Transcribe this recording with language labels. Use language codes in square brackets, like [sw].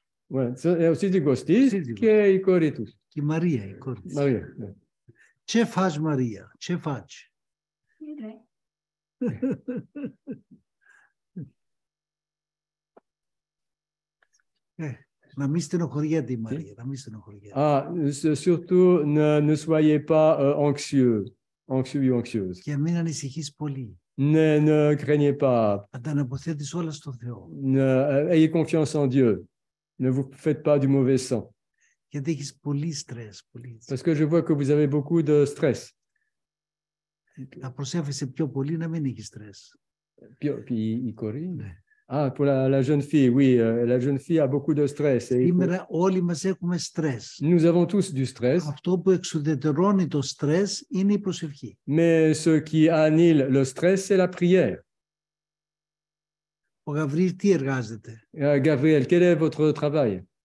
[el] Ο σύζυγος της και η κόρη του. Και η Μαρία, η κόρη της. Μαρία. [ro] Ce faci, Maria? Ce faci? [el] Να μην στενοχωριέται η Μαρία, να μην στενοχωριέται. [fr] Surtout, ne soyez pas anxieux ou anxieuses. [el] Και μην ανησυχείς πολύ. [fr] Ne craignez pas. [el] Ανταναποθέτεις όλα στο Θεό. [fr] Ayez confiance en Dieu. Ne vous faites pas du mauvais sang. [el] Γιατί έχεις πολύ στρες. [fr] Parce que je vois que vous avez beaucoup de stress. [el] Να προσέφεσαι πιο πολύ να μην έχεις στρες. [fr] Puis il corrige. Pour la jeune fille, oui, la jeune fille a beaucoup de stress. [el] Σήμερα όλοι μας έχουμε στρες. [fr] Nous avons tous du stress. [el] Αυτό που εξουδετερώνει το στρες είναι η προσευχή. [fr] Mais ce qui annule le stress, c'est la prière. [el] Ο Γαβρίλ τι εργάζεται? [fr] Gabriel, quel est votre travail?